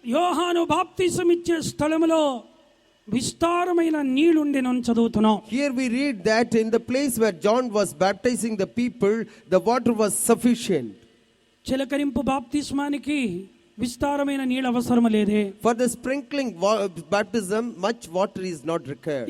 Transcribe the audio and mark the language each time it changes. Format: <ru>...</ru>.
<te>యోహాను బాప్తిస్మం ఇచ్చే స్థలములో విస్తారమైన నీళ్లు ఉండెను అని చదువుతున్నాం.</te> <en>Here we read that in the place where John was baptizing the people, the water was sufficient.</en> <te>చిలకరింపు బాప్తిస్మానికి విస్తారమైన నీళ్ళు అవసరం లేదే.</te> <en>For the sprinkling baptism much water is not required.</en>